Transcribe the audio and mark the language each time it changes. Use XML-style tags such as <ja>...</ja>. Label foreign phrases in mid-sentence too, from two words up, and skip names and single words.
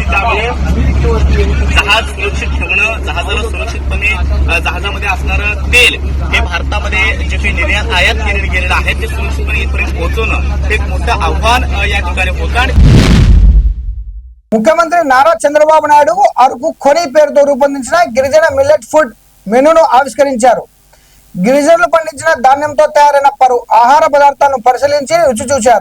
<mr>जहाज सुरक्षित ठेवणं, जहाजाला सुरक्षितपणे जहाजामध्ये असणारं तेल हे भारतामध्ये जे काही निर्यात आयात गेलेलं आहे ते सुरक्षितपणे इथपर्यंत पोहोचवणं हे एक मोठं आव्हान या ठिकाणी होतं. आणि</mr> <te>ముఖ్యమంత్రి నారా చంద్రబాబు నాయుడు అరకు ఖొని పేరుతో రూపొందించిన గిరిజన మిల్లెట్ ఫుడ్ మెనూను ఆవిష్కరించారు. గిరిజనులు పండించిన ధాన్యంతో తయారైన పలు ఆహార పదార్థాలను పరిశీలించి రుచి చూశారు.</te>